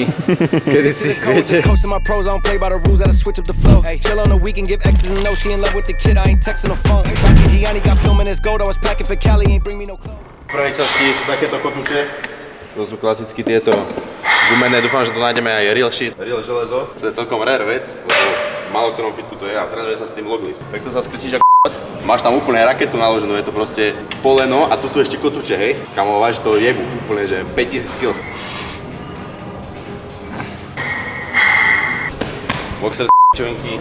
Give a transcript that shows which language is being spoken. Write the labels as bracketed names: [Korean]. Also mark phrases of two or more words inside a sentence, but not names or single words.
[Slovak] Kedysi, viete. V prvej časti sú takéto kotúče. To sú klasicky tieto gumené, dúfam, že to nájdeme aj [English] real shit, [Slovak] real železo. To je celkom rare vec, lebo v málo ktorom fitku to je a trénuje sa s tým loglift. Tak to sa skrčíš ako máš tam úplne raketu naloženú, je to proste poleno a tu sú ešte kotúče, hej. Kamo, váš to jebu úplne, že 5000 kg. Boxer s***čovinky.